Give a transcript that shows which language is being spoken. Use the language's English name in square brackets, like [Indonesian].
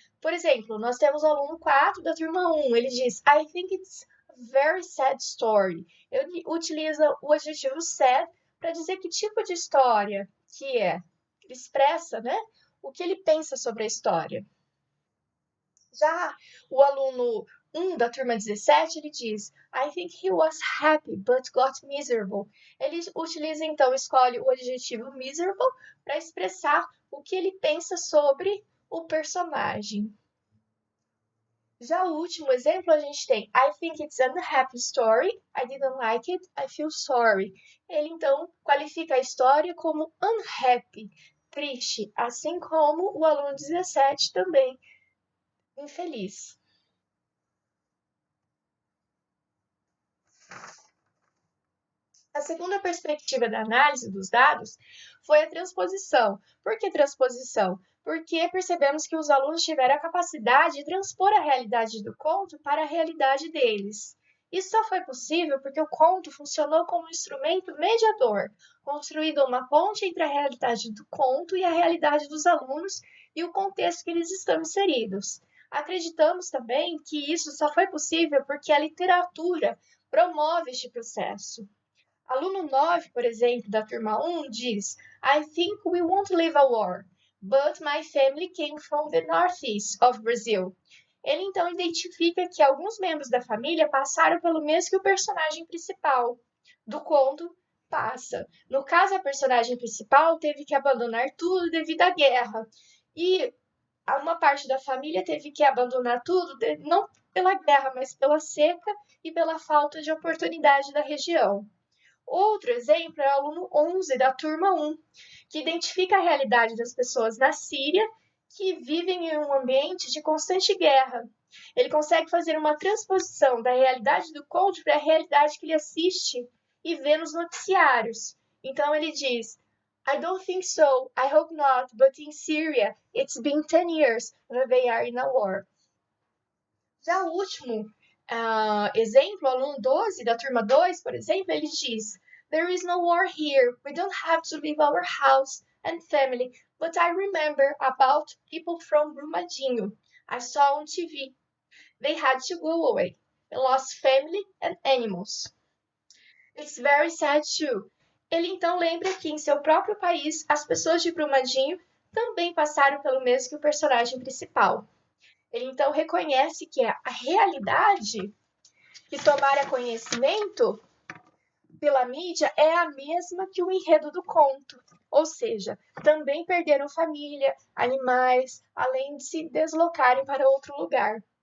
[Portuguese] Por exemplo, nós temos o aluno 4 da turma 1, ele diz [English] I think it's a very sad story. [Portuguese] Ele utiliza o adjetivo sad para dizer que tipo de história que é. Ele expressa, né, o que ele pensa sobre a história. Já o aluno 1 da turma 17, ele diz [English] I think he was happy but got miserable. [Portuguese] Ele utiliza, então, escolhe o adjetivo miserable para expressar o que ele pensa sobre o personagem. Já o último exemplo, a gente tem [English] I think it's an unhappy story, I didn't like it, I feel sorry. [Portuguese] Ele, então, qualifica a história como unhappy, triste, assim como o aluno 17 também, infeliz. A segunda perspectiva da análise dos dados foi a transposição. Por que transposição? Porque percebemos que os alunos tiveram a capacidade de transpor a realidade do conto para a realidade deles. Isso só foi possível porque o conto funcionou como um instrumento mediador, construindo uma ponte entre a realidade do conto e a realidade dos alunos e o contexto que eles estão inseridos. Acreditamos também que isso só foi possível porque a literatura promove este processo. Aluno 9, por exemplo, da turma 1, diz: [English] I think we won't live a war, but my family came from the northeast of Brazil. [Portuguese] Ele então identifica que alguns membros da família passaram pelo mesmo que o personagem principal do conto passa. No caso, a personagem principal teve que abandonar tudo devido à guerra. E uma parte da família teve que abandonar tudo, não pela guerra, mas pela seca e pela falta de oportunidade da região. Outro exemplo é o aluno 11 da turma 1, que identifica a realidade das pessoas na Síria que vivem em um ambiente de constante guerra. Ele consegue fazer uma transposição da realidade do conto para a realidade que ele assiste e vê nos noticiários. Então ele diz: [English] I don't think so, I hope not, but in Syria it's been 10 years that they are in a war. [Portuguese] Já o último exemplo, o aluno 12 da turma 2, por exemplo, ele diz: [English] There is no war here. We don't have to leave our house and family. But I remember about people from Brumadinho. I saw on TV. They had to go away. They lost family and animals. It's very sad too. [Portuguese] Ele então lembra que em seu próprio país, as pessoas de Brumadinho também passaram pelo mesmo que o personagem principal. Ele então reconhece que a realidade que tomara conhecimento pela mídia é a mesma que o enredo do conto, ou seja, também perderam família, animais, além de se deslocarem para outro lugar.